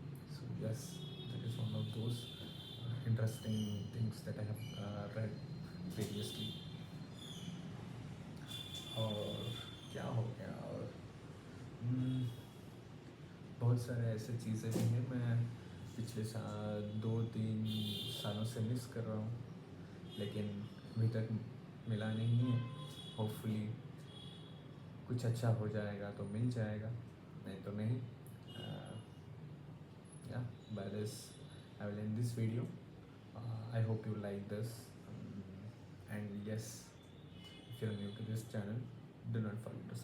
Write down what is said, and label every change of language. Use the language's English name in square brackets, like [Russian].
[English] So yes, that is one of those interesting things that I have read previously. [Hindi] और क्या हो गया, और बहुत सारे ऐसे चीज़ें भी हैं मैं पिछले 2-3 सालों से मिस कर रहा हूँ, लेकिन अभी तक मिला नहीं है। होपफुली कुछ अच्छा हो जाएगा तो मिल जाएगा, नहीं तो नहीं। या [English] By this I will end this video. I hope you like this. And yes, if you're new to this channel, do not forget